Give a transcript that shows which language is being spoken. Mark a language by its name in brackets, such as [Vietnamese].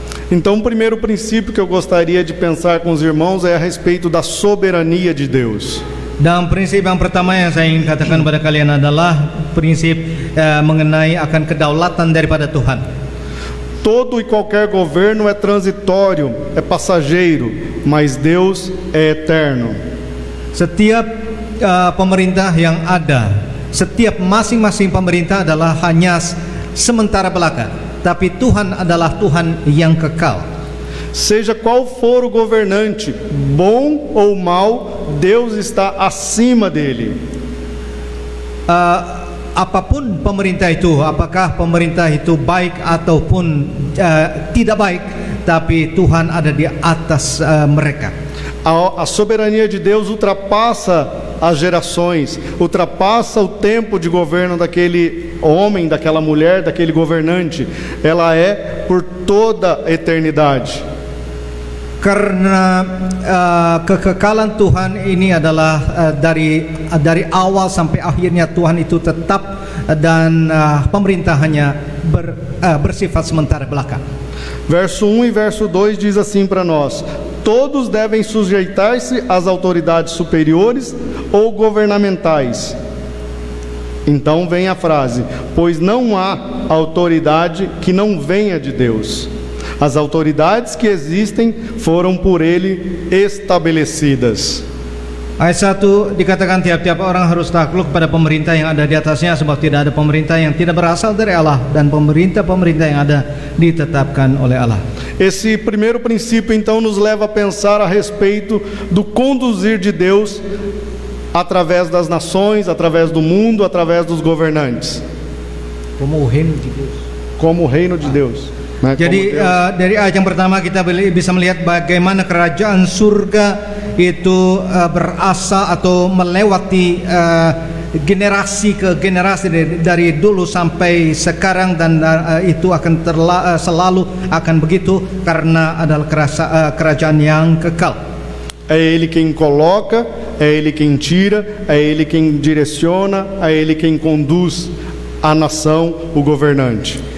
[Portuguese] Então, o primeiro princípio que eu gostaria de pensar com os irmãos é a respeito da soberania de Deus. [Indonesian] Dan prinsip yang pertama yang saya ingin katakan pada kalian adalah prinsip mengenai akan kedaulatan daripada Tuhan. [Portuguese] Todo e qualquer governo é transitório, é passageiro, mas Deus é eterno. [Indonesian] Setiap pemerintah yang ada, setiap masing-masing pemerintah adalah hanya sementara belaka, tapi Tuhan adalah Tuhan yang kekal. [Portuguese] Seja qual for o governante, bom ou mau, Deus está acima dele. [Indonesian] Apapun pemerintah itu, apakah pemerintah itu baik ataupun tidak baik, tapi Tuhan ada di atas mereka. [Portuguese] A soberania de Deus ultrapassa as gerações, ultrapassa o tempo de governo daquele homem, daquela mulher, daquele governante. Ela é por toda a eternidade. [Indonesian] Karena kekekalan Tuhan ini adalah dari awal sampai akhirnya Tuhan itu tetap, dan pemerintahannya bersifat sementara belaka. [Portuguese] Verso 1 e verso 2 diz assim para nós: todos devem sujeitar-se às autoridades superiores ou governamentais. Então vem a frase: pois não há autoridade que não venha de Deus. As autoridades que existem foram por Ele estabelecidas. [Indonesian] Ayat 1 dikatakan tiap-tiap orang harus takluk pada pemerintah yang ada di atasnya, sebab tidak ada pemerintah yang tidak berasal dari Allah, dan pemerintah-pemerintah yang ada ditetapkan oleh Allah. [Portuguese] Esse primeiro princípio então nos leva a pensar a respeito do conduzir de Deus através das nações, através do mundo, através dos governantes. Como o reino de Deus. Como o reino de Deus. [Indonesian] Jadi dari ayat yang pertama kita bisa melihat bagaimana kerajaan surga itu berasal atau melewati generasi ke generasi dari dulu sampai sekarang, dan itu akan selalu akan begitu karena adalah kerajaan yang kekal. [Portuguese] É Ele quem coloca, é Ele quem tira, é Ele quem direciona, é Ele quem conduz a nação, o governante.